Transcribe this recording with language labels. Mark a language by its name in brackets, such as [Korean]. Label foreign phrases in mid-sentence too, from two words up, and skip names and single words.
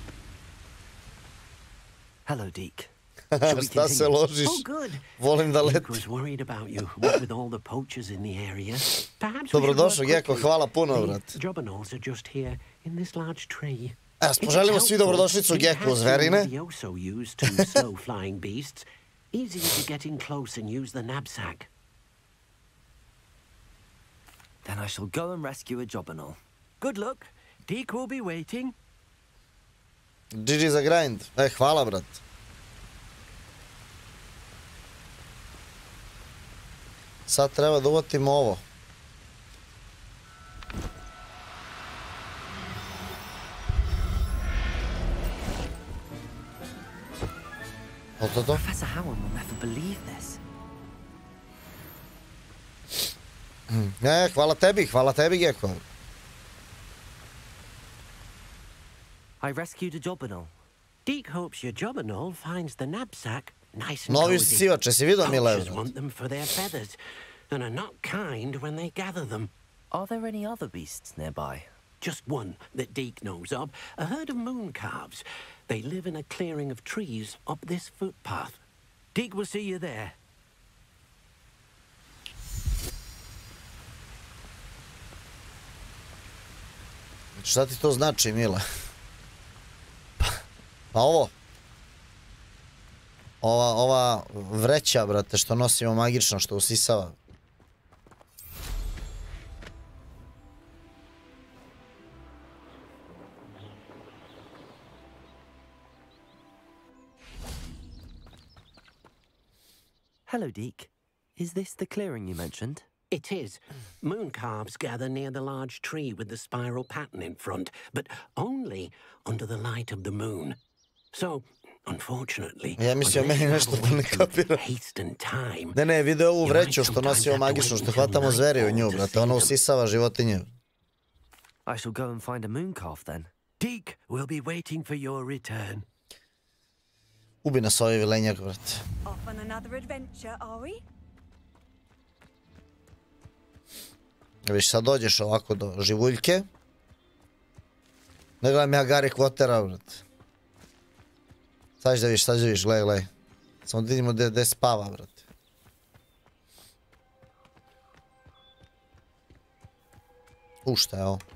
[English] Hello, Deke. [Serbian] Šta se ložiš? Volim da leti. Dobrodošao, Gecko, hvala puno, brat. Poželimo svi dobrodošlicu Gecku, zverine. [English] Then I shall go and rescue a jobberknoll. Good luck. Deke will be waiting. [Serbian] GG za grind. Hvala, brat. Sad treba da uvatimo ovo. To? [English] Professor Howard will never believe this. [Serbian] Hvala tebi, Gecko. [English] I rescued a jobberknoll. Deke hopes your jobberknoll finds the knapsack nice and [Serbian] Novi [English] cozy. [Serbian] sivače, si vidio, Mile? [English] Poachers want them for their feathers, and are not kind when they gather them. Are there any other beasts nearby? Just one that Deke knows of, a herd of moon calves. They live in a clearing of trees up this footpath. Deke will see you there. [Serbian] Šta ti to znači, Mile? Pa ovo. Ova vreća, brate, što nosimo magično, što usisava. [English] Hello, Deke. Is this the clearing you mentioned? It is. Moon calves gather near the large tree with the spiral pattern in front, but only under the light of the moon. So, Unfortunately, [Serbian] Ja mislio meni nešto pa ne kapira. Ne, vidio ovu vreću što nosi ovo magično, što hvatamo zveri u nju, brate. Ono usisava životinje. [English] I shall go and find a moon calf then. Deke will be waiting for your return. [Serbian] Ubi nas ovaj vilenjak, brate. [English] Off on another adventure, are we? [Serbian] Viš, sad dođeš ovako do živuljke. Ne gledam ja Gary Quotera, brate. Sad da vidiš, gledaj. Samo da vidimo gde spava, brate. Šta je ovo?